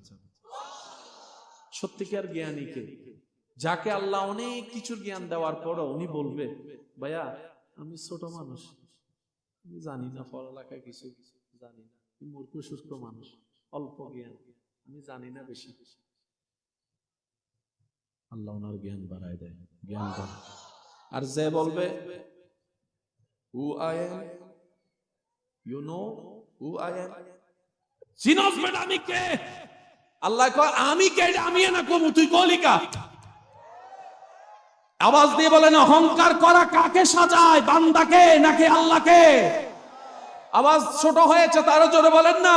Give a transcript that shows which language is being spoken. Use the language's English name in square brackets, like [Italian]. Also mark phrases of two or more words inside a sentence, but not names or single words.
[Bangla] সত্যিকার জ্ঞানীকে, যাকে আল্লাহ অনেক কিছুর জ্ঞান দেওয়ার পরও উনি বলবে ভাইয়া আমি ছোট মানুষ, আমি জানি না, পড়ালেখা কিছু জানি না, মূর্খ সুস্থ মানুষ, অল্প জ্ঞান, আমি জানি না বেশি। আল্লাহ ওনার জ্ঞান বাড়ায় দেয়, জ্ঞান বাড়ায়। আর যে বলবে [English] who I am, you know who I am, [Bangla] চিনস বেটা আমি কে? আল্লাহ কয় আমি কে, আমি না কম, তুই কলিকা। আওয়াজ দিয়ে বলেন অহংকার করা কাকে সাজায়, বান্দাকে নাকি আল্লাহকে? আওয়াজ ছোট হয়েছে তারও জোরে বলেন না।